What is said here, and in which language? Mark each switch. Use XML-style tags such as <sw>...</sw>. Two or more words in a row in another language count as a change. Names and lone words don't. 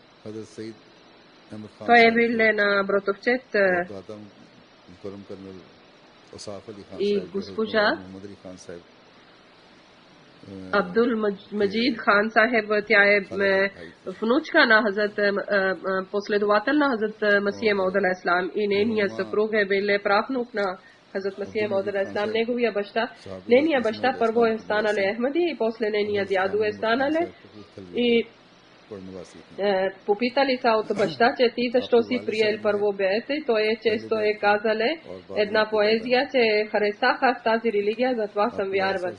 <bg>Той е бил на братовчет и госпожа Абдул Маджид Хан Сахиб. Тя е внучка на Хазрат, последовател на Хазрат Масия Мауд</bg> <ar>عليه السلام,</ar> <bg>и нейният съпруг е бил правнук на Хазрат Масия Мауд</bg> <ar>عليه السلام.</ar> <bg>Нейният баща първо е станал Ахмади и после нейният дядо е станал. И попитали са от баща, че ти защо си приел първо беете. Той е често е казале една поезия, че харесах аз тази религия, затова съм вярвал.</bg>